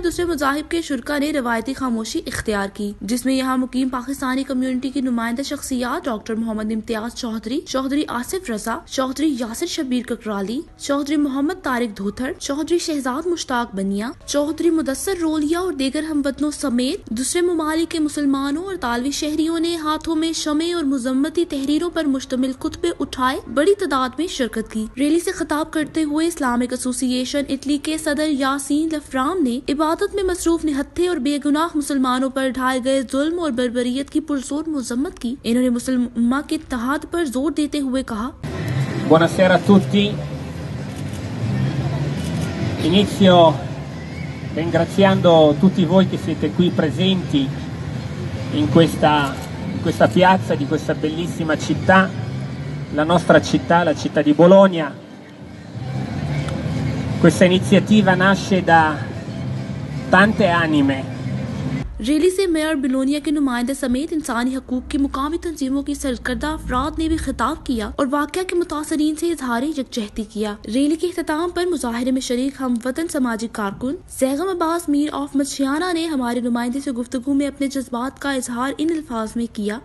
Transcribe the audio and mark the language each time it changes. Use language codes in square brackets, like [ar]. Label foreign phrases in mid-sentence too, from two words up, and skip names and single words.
[ur] دوسرے مذاہب کے شرکا نے روایتی خاموشی اختیار کی، جس میں یہاں مقیم پاکستانی کمیونٹی کی نمائندہ شخصیات ڈاکٹر محمد امتیاز چوہدری، چوہدری آصف رضا، چوہدری یاسر شبیر ککرالی، چوہدری محمد طارق دھوتھر، چوہدری شہزاد مشتاق بنیا، چوہدری مدثر رولیا اور دیگر ہم وطنوں سمیت دوسرے ممالک کے مسلمانوں اور تالوی شہریوں نے ہاتھوں میں شمعے اور مذمتی تحریروں پر مشتمل خطبے اٹھائے بڑی تعداد میں شرکت کی. ریلی سے خطاب کرتے ہوئے اسلامک ایسوسی ایشن اٹلی کے صدر یاسین لفرام نے عبادت میں مصروف نہتے اور بے گناہ مسلمانوں پر ڈھائے گئے ظلم اور بربریت کی پرزور مذمت کی. انہوں نے مسلم امہ کے اتحاد پر زور دیتے ہوئے کہا, [it] Buonasera a tutti. Inizio ringraziando tutti voi che siete qui presenti in questa piazza di questa bellissima città, la nostra città, la città di Bologna. Questa iniziativa nasce da tante anime. [ur] ریلی سے میئر بولونیا کے نمائندے سمیت انسانی حقوق کی مقامی تنظیموں کی سرکردہ افراد نے بھی خطاب کیا اور واقعہ کے متاثرین سے اظہاری یکجہتی کیا. ریلی کے اختتام پر مظاہرے میں شریک ہم وطن سماجی کارکن ضیغم عباس میر آف مچھیانہ نے ہمارے نمائندے سے گفتگو میں اپنے جذبات کا اظہار ان الفاظ میں کیا.